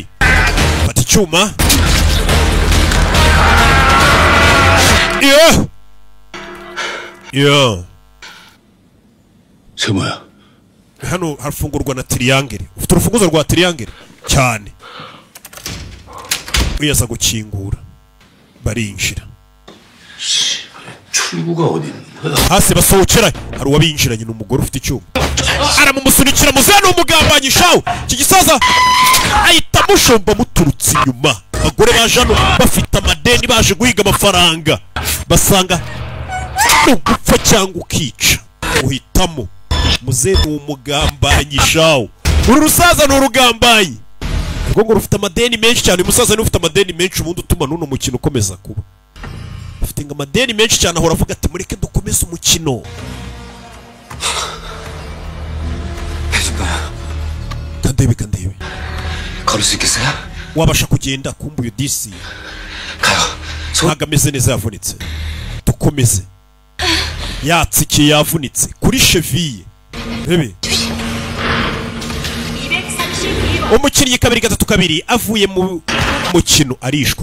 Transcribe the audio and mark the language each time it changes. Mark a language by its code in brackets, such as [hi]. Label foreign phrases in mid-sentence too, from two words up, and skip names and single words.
[rw] Fata icyuma yo [ko] 세모야. [rw] hano harafungurwa na triangle. Ufite urufunguzo rwa triangle cyane. wiyaza gukingura barinjira. [ko] 출구가 어디 있는 거야? [rw] hasi basohokera hari uwabinjiranye n'umugore ufite icyuma aramumusunikira muzehe n'umugambanyi shawe. iki gisaza ahita amushomba muturutse inyuma. abagore baje hano bafite amadeni baje guhiga amafaranga basanga ni ugupfa cyangwa ukica uhitamo. muzehe ni umugambanyi shawe. uru rusaza ni urugambanyi ubwo ngo rufite amadeni menshi cyane. uyu musaza niwe ufite amadeni menshi ubundi utuma n'uno mukino ukomeza kuba. afite ngo amadeni menshi cyane ahora avuga ati mureke dukomeze umukino. kandebe kandebe [ko] 걸을 수 있겠어요? [rw] wabasha kugenda kumva uyu disi ntabwo ameze neza yavunitse. dukomeze yatsikiye yavunitse kuri cheville. Rebe umukinnyi 2-3 avuye mu mukino arishwe.